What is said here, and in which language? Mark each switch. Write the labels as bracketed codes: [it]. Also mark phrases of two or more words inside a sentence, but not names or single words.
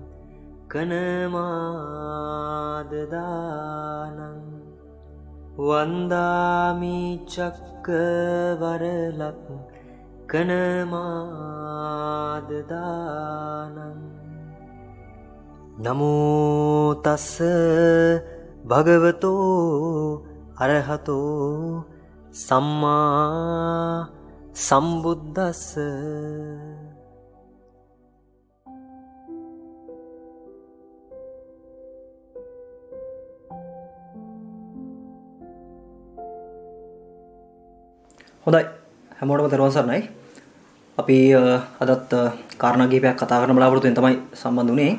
[pi] කනමාදදානං වන්දාමි චක්කවරලක් කනමාදදානං නමෝ තස්ස භගවතෝ අරහතෝ සම්මා සම්බුද්දස්ස. [si] හොඳයි, හැමෝටම තෙරුවන් සරණයි. අපි අදත් කාරණා කිහිපයක් කතා කරන්න බලාපොරොත්තු වෙන තමයි සම්බන්ධ වුණේ.